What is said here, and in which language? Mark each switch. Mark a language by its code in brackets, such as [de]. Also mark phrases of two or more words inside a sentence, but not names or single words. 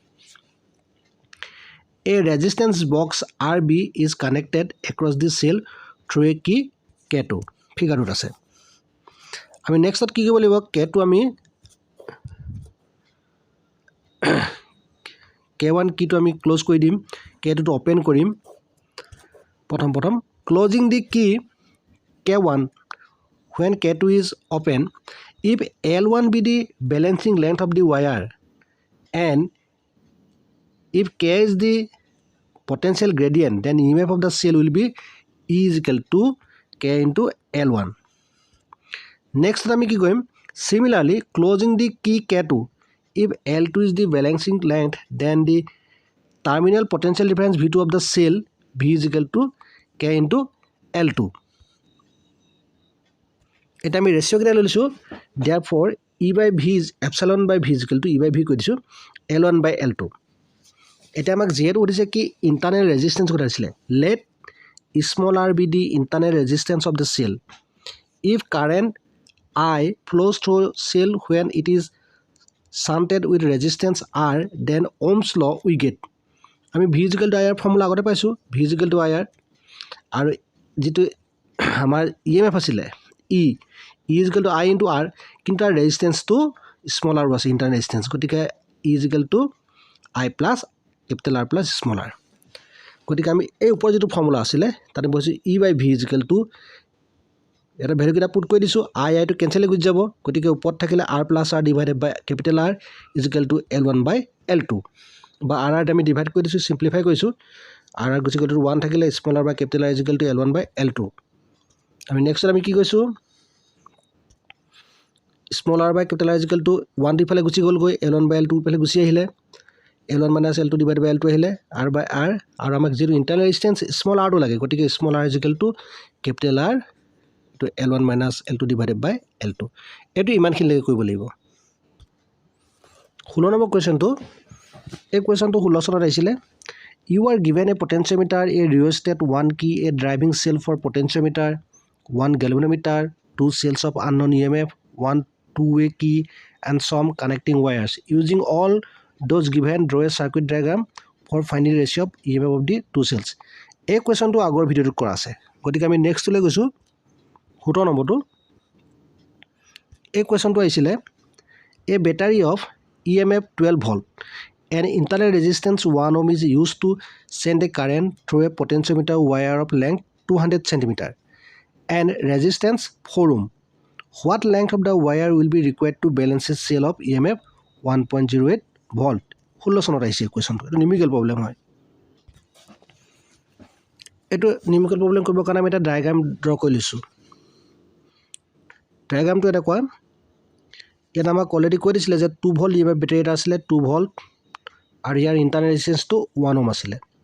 [en] A resistance box RB is connected across the cell through a key K2. Figure out [as] ase. [en] I mean next [as] কি কৰিব লাগিব K2 আমি [en] K1 key to [as] আমি close কৰি দিম K2 to open কৰিম প্ৰথম [en] closing the key K1 when K2 is open if L1 be the balancing length of the wire and if K is the potential gradient then EMF of the cell will be E is equal to K into L1 next [as] আমি কি কৰিম [en] similarly closing the key K2 if L2 is the balancing length then the terminal potential difference V2 of the cell V is equal to K into L2 [as] এটা আমি ৰেশিও কেটা লৈছো [en] therefore E by V is epsilon by V is equal to E by V [as] কৈ দিছো [en] L1 by L2 [as] এটা আমাক যেহেতু উঠিছে কি [en] internal resistance [as] কথা আছিল [en] let small r be the internal resistance of the cell if current I flows through cell when it is shunted with resistance R then Ohm's law we get আমি V is equal to IR formula [as] আগতে পাইছো [en] V is equal to IR [as] আৰু যেটো আমাৰ [en] EMF আছিলে E is equal to I into R [as] কিন্তু তাৰ [en] resistance to small r was internal resistance গতিকে E is equal to I plus [as] capital R plus small r গতিকে আমি এই ওপৰ যেটো ফৰ্মুলা আছিলে তাতে বসি [en] E by V is equal to [as] এটা ভ্যালু কিটা পুট কৰি দিছো [en] I to cancel [as] হৈ যাব গতিকে ওপৰত থাকিলে [en] R plus R divided by capital R is equal to L1 by L2 [as] বা R আমি ডিভাইড কৰি দিছো সিম্পলিফাই কৰিছো R is equal to 1 থাকিলে [en] small r by capital R is equal to L1 by L2 [as] আমি নেক্সট আমি কি কৈছো [en] small r by capital R is equal to 1 [as] দি ফালে গুচি গল গৈ [en] L1 by L2 [as] ফালে গুচি আহিলে [en] L1 minus L2 divided by L2 [as] আহিলে [en] R by R [as] আৰু আমাক যেটো [en] internal resistance small r [as] টো লাগে গতিকে [en] small r is equal to capital R to L1 minus L2 divided by L2 [as] এটো ইমানখিনি লাগে কৰিব লাগিব 16 নম্বৰ কোৱেশ্চনটো এই কোৱেশ্চনটো 16 চনত আহিছিলে [en] you are given a potentiometer a rheostat 1 key a driving cell for potentiometer 1 galvanometer 2 cells of unknown EMF 1 two-way key and some connecting wires using all those given draw a circuit diagram for finding ratio of EMF of the two cells [as] এই কোৱেশ্চনটো আগৰ ভিডিওটোত কৰা আছে গতিকে আমি নেক্সট লৈ গৈছো 17 নম্বৰটো এই কোৱেশ্চনটো আহিছিলে [en] a battery of EMF 12 volt and internal resistance 1 ohm is used to send a current through a potentiometer wire of length 200 cm and resistance 4 ohm what length of the wire will be required to balance a cell of EMF 1.08 volt [as] 16 চনত আহিছে কোৱেশ্চনটো এটা [en] numerical problem [as] হয় এটো [en] numerical problem [as] কৰিব কাৰণে আমি এটা [en] diagram draw [as] কৰি লৈছো ডায়াগ্ৰামটো এটা কোৱা ইয়াত আমাক অলৰেডি কৈ দিছিলে যে [en] 2 volt EMF battery [as] এটা আছিল 2 ভোল্ট আৰু ইয়াৰ [en] internal resistance [as] টো 1 ওহম আছিল